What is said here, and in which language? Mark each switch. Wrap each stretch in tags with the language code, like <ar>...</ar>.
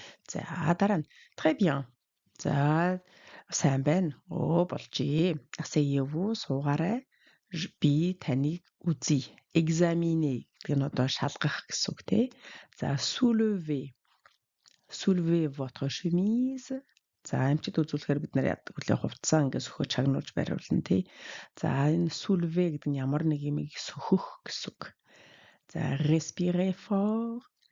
<mn>За дараа нь</mn> <fr>très bien.</fr> <mn>За сайн байна. Болжээ.</mn> <fr>Asseyez-vous</fr> <mn>суугаарай. Би таныг үзье. Examiner гэдэг нь одоо шалгах гэсэн үг тий.</mn> <fr>За soulever votre chemise.</fr> <mn>За эмчэд үзүүлэхээр бид нар яадаг вэ? Хувцас ингээд сөхөө чагнуулж бариулна тий. За энэ soulever гэдэг нь ямар нэг юмыг сөхөх гэсэн үг.</mn> <fr>За respirez fort.</fr>